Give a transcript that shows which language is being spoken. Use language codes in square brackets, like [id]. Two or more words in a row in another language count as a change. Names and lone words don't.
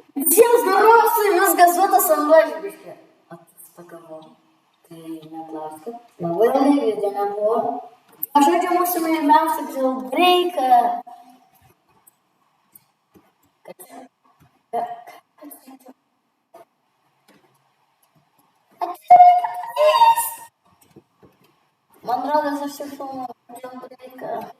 [ru] Всем здорово, с вами Газота, со мной Жбишка. Отстаковал. [lt] Tai neklauskit. Labai ilgai video nebuvo. Aš žaidžiu mūsų mėgstamiausią jailbreaką. Man rodos, aš jau filmavau jailbreaką.